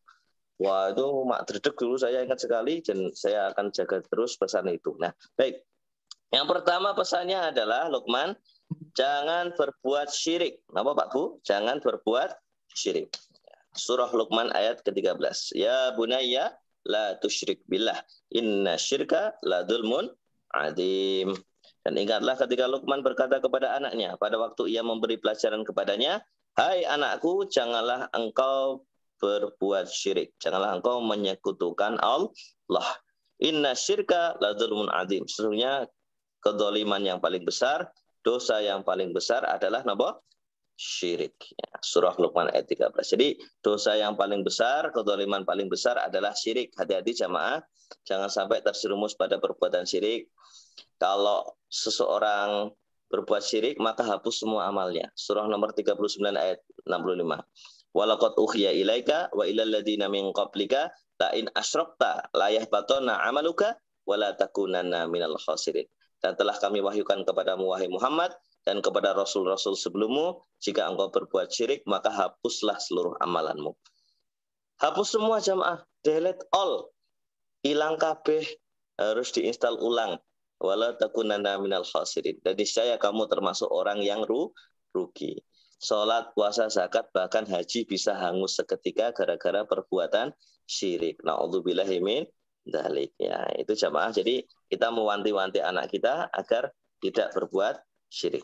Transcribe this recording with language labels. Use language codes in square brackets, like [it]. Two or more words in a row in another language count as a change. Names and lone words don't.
[id] Wah, itu [jv] mak dredeg [id] dulu saya ingat sekali, dan saya akan jaga terus pesan itu. Nah, baik. Yang pertama pesannya adalah, Luqman, jangan berbuat syirik. Apa Pak Bu? Jangan berbuat syirik. Surah Luqman ayat ke-13. [ar] يا بني لا تشرك بالله إن الشرك لظلم عظيم. [id] Dan ingatlah ketika Luqman berkata kepada anaknya pada waktu ia memberi pelajaran kepadanya, hai anakku, janganlah engkau berbuat syirik. Janganlah engkau menyekutukan Allah. [ar] إن الشرك لظلم عظيم. [id] Sesungguhnya kedzaliman yang paling besar, dosa yang paling besar adalah apa? Syirik. Ya, surah Luqman ayat 13. Jadi dosa yang paling besar, kedzaliman paling besar adalah syirik. Hati-hati jamaah, jangan sampai terjerumus pada perbuatan syirik. Kalau seseorang berbuat syirik, maka hapus semua amalnya. Surah nomor 39 ayat 65. [ar] ولقد أوحي إليك وإلى الذين من قبلك لئن أشركت ليحبطن عملك ولتكونن من الخاسرين. [id] Dan telah kami wahyukan kepadamu wahai Muhammad dan kepada rasul-rasul sebelummu, jika engkau berbuat syirik, maka hapuslah seluruh amalanmu. Hapus semua jamaah, [en] delete all. [jv] Hilang kabeh, [id] harus diinstal ulang. [ar] ولتكونن من الخاسرين. [id] Dan niscaya kamu termasuk orang yang rugi. Salat, puasa, zakat, bahkan haji bisa hangus seketika gara-gara perbuatan syirik. [ar] نعوذ بالله من ذلك. [id] Ya, itu jamaah. Jadi kita mewanti-wanti anak kita agar tidak berbuat syirik.